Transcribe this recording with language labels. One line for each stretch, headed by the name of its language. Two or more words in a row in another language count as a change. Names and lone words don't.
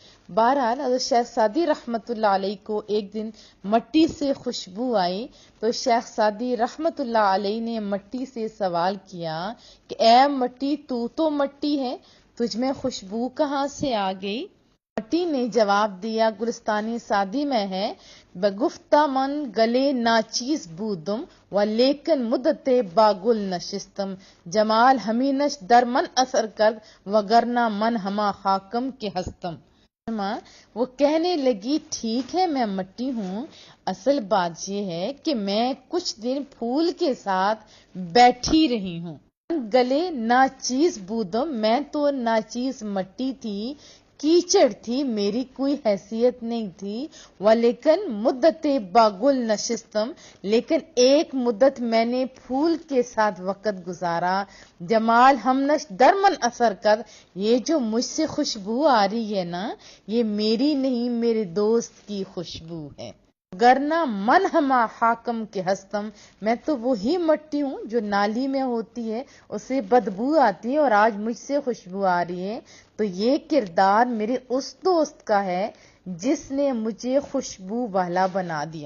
Urdu: بہرحال حضرت شیخ سعدی
Arabic: رحمت اللہ علیہ
Urdu: کو ایک دن مٹی سے خوشبو آئی، تو شیخ سعدی
Arabic: رحمت اللہ علیہ
Urdu: نے مٹی سے سوال کیا کہ اے مٹی، تو مٹی ہے، تجھ میں خوشبو کہاں سے آ گئی؟ مٹی نے جواب دیا، گلستانی سعدی میں ہے،
Persian: بگفتہ من گلے ناچیز بودم و لیکن مدت باگل نشستم، جمال ہمینش در من اثر کرد وگرنہ من ہما خاکم کے ہستم۔
Urdu: وہ کہنے لگی، ٹھیک ہے میں مٹی ہوں، اصل بات یہ ہے کہ میں کچھ دن پھول کے ساتھ بیٹھی رہی ہوں۔
Persian: گلے ناچیز بودم،
Urdu: میں تو ناچیز مٹی تھی، کیچڑ تھی، میری کوئی حیثیت نہیں تھی،
Persian: ولیکن مدت باگل نشستم،
Urdu: لیکن ایک مدت میں نے پھول کے ساتھ وقت گزارا،
Persian: جمال ہمنش درمن اثر کر،
Urdu: یہ جو مجھ سے خوشبو آ رہی ہے نا، یہ میری نہیں میرے دوست کی خوشبو ہے،
Persian: گرنا من ہما حاکم کے ہستم،
Urdu: میں تو وہی مٹی ہوں جو نالی میں ہوتی ہے، اسے بدبو آتی ہے اور آج مجھ سے خوشبو آ رہی ہے، تو یہ کردار میرے اس دوست کا ہے جس نے مجھے خوشبو والا بنا دیا۔